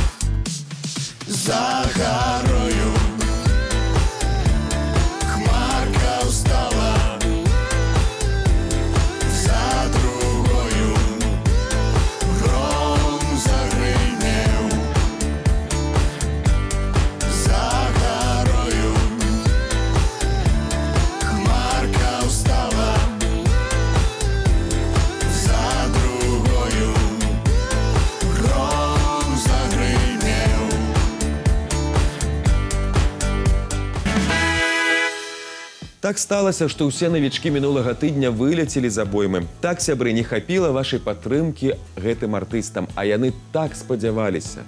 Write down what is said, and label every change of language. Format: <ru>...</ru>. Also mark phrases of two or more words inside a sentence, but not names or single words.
<uk>За горою хмарка устала, за другою гром загримел. За горою хмарка устала, за другою гром загримел.</uk> <be>Так сталася, што ўсе навічкі мінулага тыдня вылецелі з абоймы. Так, сябры, не хапіла вашай падтрымкі гэтым артыстам, а яны так спадзяваліся.</be>